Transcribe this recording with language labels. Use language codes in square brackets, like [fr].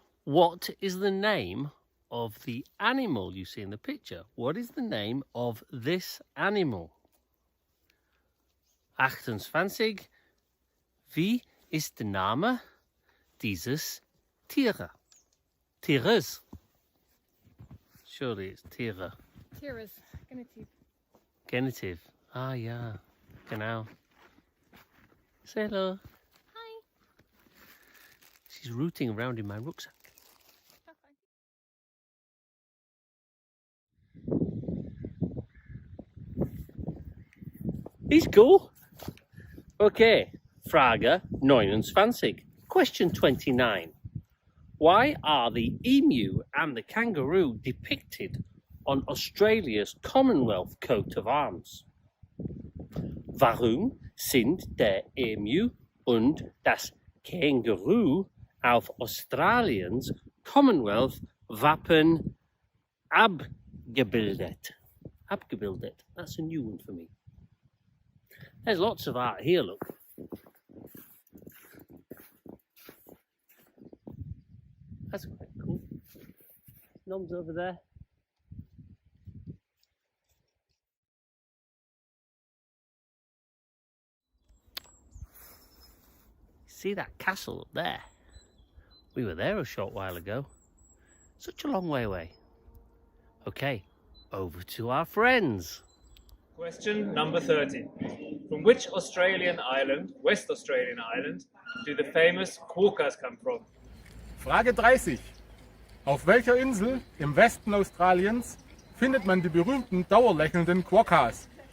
[en] What is the name of the animal you see in the picture? What is the name of this animal? 28. [de] Wie ist der Name dieses Tieres? [en] Surely it's Tiere. [de] Tieres, Genitiv. [en] Genitive. Ah, [de] ja. Genau. [en] Say hello. Hi. She's rooting around in my rucksack. He's cool. Okay, [de] Frage 29. [en] Question 29. Why are the emu and the kangaroo depicted on Australia's Commonwealth coat of arms? [de] Warum sind der Emu und das Känguru auf Australiens Commonwealth Wappen abgebildet? [en] Abgebildet. That's a new one for me. There's lots of art here, look. That's quite cool. Noms over there. See that castle up there? We were there a short while ago. Such a long way away. Okay, over to our friends. Question number 30. From which Australian island, West Australian island, do the famous quokkas come from? [de] Frage 30. Auf welcher Insel im Westen Australiens findet man die berühmten dauerlächelnden Quokkas?